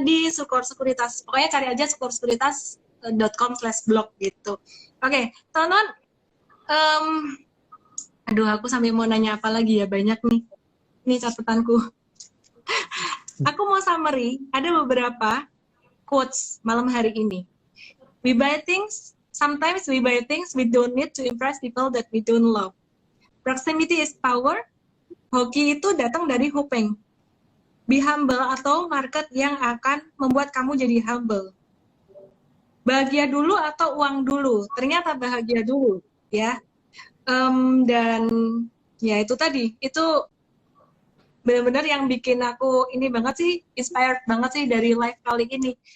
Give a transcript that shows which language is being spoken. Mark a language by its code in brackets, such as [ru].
[id] Di Sukor Sekuritas. Pokoknya cari aja sukorsekuritas.com/blog gitu. Oke, teman-teman. Aduh, aku sampai mau nanya apa lagi ya, banyak nih. Ini catatanku. Aku mau summary, ada beberapa quotes malam hari ini. [en] We buy things, sometimes we buy things we don't need to impress people that we don't love. Proximity is power. [id] Hoki itu datang dari hoping. [en] Be humble [id] atau market yang akan membuat kamu jadi humble. Bahagia dulu atau uang dulu? Ternyata bahagia dulu, ya. Dan ya itu tadi, itu benar-benar yang bikin aku ini banget sih, inspired banget sih dari live kali ini.